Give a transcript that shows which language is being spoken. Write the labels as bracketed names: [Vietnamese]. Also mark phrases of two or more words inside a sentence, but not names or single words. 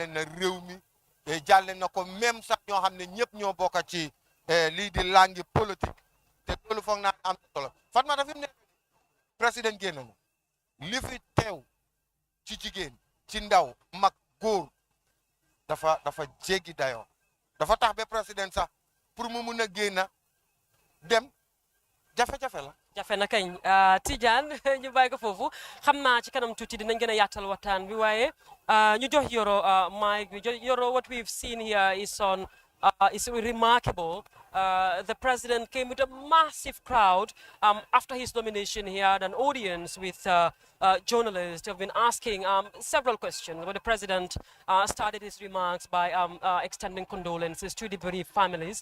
[Wolof] na réew mi jàlle na ko même sax ñoo xam ne ñëpp ñoo bokk ci lii di [French] langue politique [Wolof] te loolu foog naa am solo Fatmata fi mu ne président génn na li fi teew ci jigéen ci ndaw mag góor dafa jéggi dayoo dafa tax ba président sax pour mu mun a génn dem jafe-jafe la jafe na kañ Tidiane ñu bàyyi ko foofu xam naa ci kanam tuuti dinañ gën a yaatal waxtaan bi waaye ñu jox Yoro mic bi Yoro [English] what we've seen here is remarkable. The president came with a massive crowd. After his nomination, he had an audience with journalists who have been asking several questions. But the president started his remarks by extending condolences to the bereaved families.